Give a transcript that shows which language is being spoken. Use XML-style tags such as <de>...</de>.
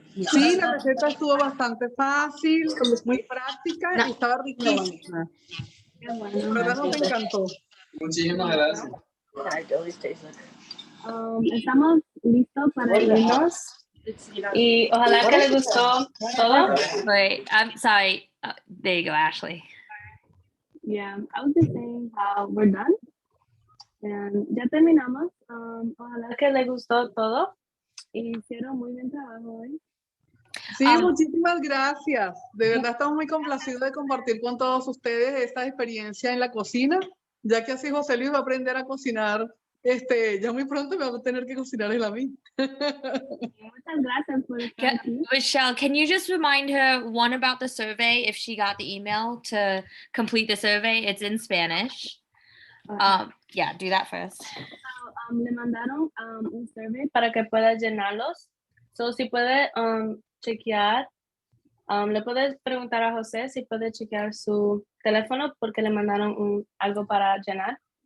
<es>Sí, la receta estuvo bastante fácil, muy práctica y estaba riquísima. Qué bueno. La verdad nos encantó. Muchísimas gracias. Estamos listos para irnos y ojalá que les gustó todo.</es> <en>Wait, I'm sorry. There you go, Ashley. Yeah, I was just saying how we're done.</en> <es>And ya terminamos. Ojalá que les gustó todo. Y hicieron muy bien trabajo hoy. Sí, muchísimas gracias. De verdad estamos muy complacidos de compartir con todos ustedes esta experiencia en la cocina, ya que así José Luis va a aprender a cocinar. Ya muy pronto me va a tener que cocinar él a mí. Muchas gracias por estar aquí.</es> <en>Michelle, can you just remind her one about the survey if she got the email to complete the survey? It's in Spanish. Yeah, do that first.</en> <es>Le mandaron un survey para que pueda llenarlos. So, si puede chequear, le puedes preguntar a José si puede chequear su teléfono porque le mandaron algo para llenar.</es>